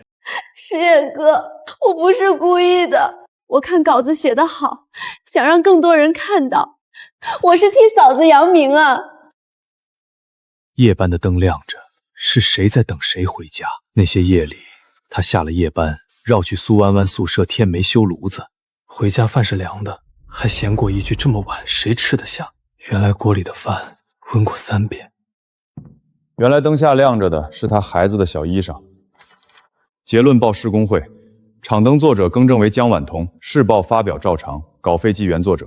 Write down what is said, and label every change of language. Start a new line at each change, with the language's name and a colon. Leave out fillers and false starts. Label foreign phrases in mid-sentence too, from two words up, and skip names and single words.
Chinese: 石野哥，我不是故意的，我看稿子寫得好，想讓更多人看到，我是替嫂子揚名啊。夜班的燈亮着，是誰在等誰回家？那些夜裡，他下了夜班，繞去蘇彎彎宿舍添煤修爐子，回家飯是涼的，還嫌過一句這麼晚誰吃得下？原來鍋裡的飯溫過3遍。原來燈下亮着的是他孩子的小衣裳。結論報市工會，場燈作者更正為江婉彤，市報發表照常，稿費記原作者。